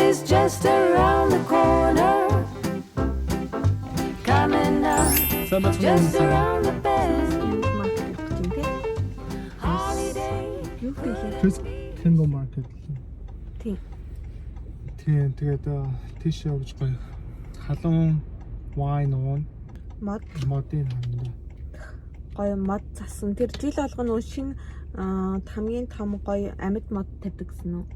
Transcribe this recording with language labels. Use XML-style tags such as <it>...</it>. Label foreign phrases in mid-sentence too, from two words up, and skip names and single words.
<en>just around the corner. Coming up, just around the bend. Holiday. Candle market.</en> <mn>Тийм. Тийм тэгээд тийш явж гоё. Халуун wine уун. Модын хандаа. Гоё мод засан. Тэр жил болгоно шинэ хамгийн том гоё амьд мод тавьдаг гэсэн үү?</mn>